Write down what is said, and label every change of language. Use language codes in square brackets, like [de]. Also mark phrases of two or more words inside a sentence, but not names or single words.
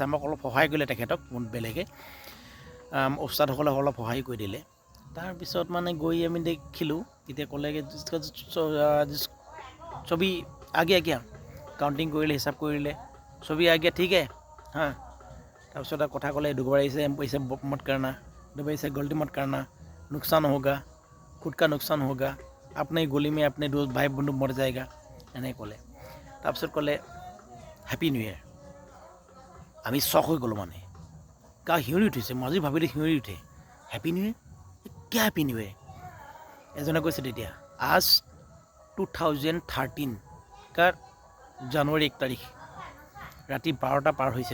[as] আমাক অলপ সহায় কৰিলে তেখেতক, বেলেগে ওস্তাদসকলে অলপ সহায় কৰি দিলে। তাৰপিছত মানে গৈ আমি দেখিলোঁ, তেতিয়া ক'লেগৈ ছবি আগে কাউণ্টিং কৰিলে, হিচাপ কৰিলে, ছবি আগে ঠিক হে হা। তাৰপিছত কথা ক'লে, দুবাৰ আহিছে [hi] पैसे मत करना, दुबई से गलती मत करना, नुकसान होगा, खुद का नुकसान होगा, अपने गली में अपने दोस्त भाई बंधु मर जाएगा, [as] এনেকৈ ক'লে। তাৰপিছত ক'লে [en] happy new year. [as] আমি চক হৈ গ'লোঁ, মানে গা শিয়ৰি উঠিছে। মই আজি ভাবিলে শিয়ৰি উঠে, [en] happy new year, [as] কিয় [en] happy new year? [as] এজনে কৈছে তেতিয়া, আজ 2013 কাৰ জানুৱাৰী 1 তাৰিখ, ৰাতি 12টা পাৰ হৈছে।